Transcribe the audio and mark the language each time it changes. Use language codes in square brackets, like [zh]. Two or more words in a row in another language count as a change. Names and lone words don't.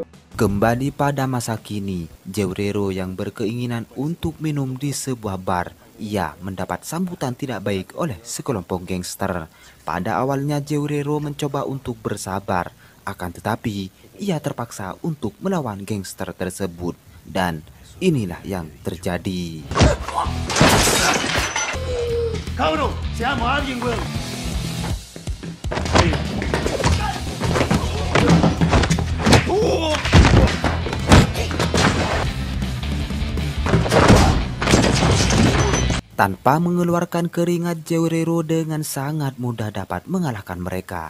[id] Kembali pada masa kini, Georero yang berkeinginan untuk minum di sebuah bar ia mendapat sambutan tidak baik oleh sekelompok gangster. Pada awalnya Jewrero mencoba untuk bersabar, akan tetapi ia terpaksa untuk melawan gangster tersebut. Dan inilah yang terjadi. [es] Cabrón, seamos alguien, weón. [id] Tanpa mengeluarkan keringat, Jewrero dengan sangat mudah dapat mengalahkan mereka.